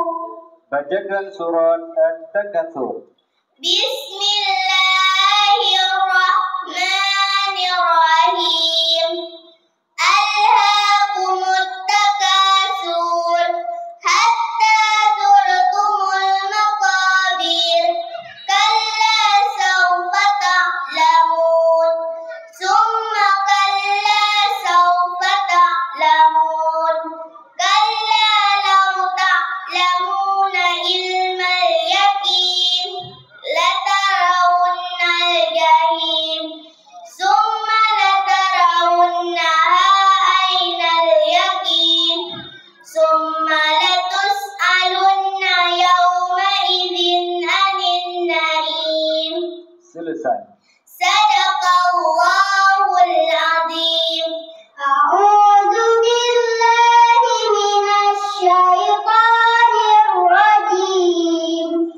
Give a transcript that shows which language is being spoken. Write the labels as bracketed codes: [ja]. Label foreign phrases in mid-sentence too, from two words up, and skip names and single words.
[id] Bacakan surat At-Takatsur. [ar] بسم الله الرحمن الرحيم. ألهاكم التكاثر حتى زرتم المقابر كلا سوف تعلمون ثم كلا سوف تعلمون كلا لو تعلمون علم اليقين لترون الجحيم ثم لترونها عين اليقين ثم لتسألن يومئذ عن النعيم. [id] Selesai. [ar] صدق الله العظيم. أعوذ بالله من الشيطان الرجيم.